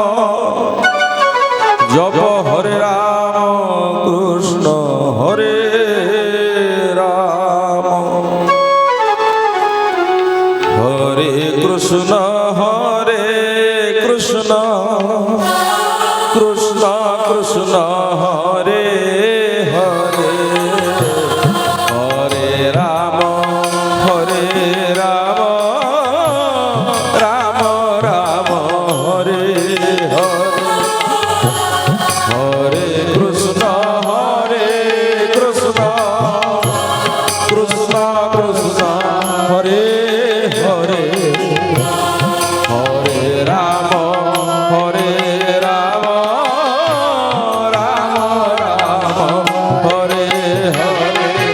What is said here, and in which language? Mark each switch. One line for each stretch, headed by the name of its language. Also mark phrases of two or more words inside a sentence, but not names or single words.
Bangla: জপ হরে রাম কৃষ্ণ হরে রাম হরে কৃষ্ণ কৃষ্ণ কৃষ্ণ হরে হরে হরে রাম রাম রাম হরে হরে হরে কৃষ্ণ কৃষ্ণ কৃষ্ণ হরে হরে হরে রাম রাম রাম হরে হরে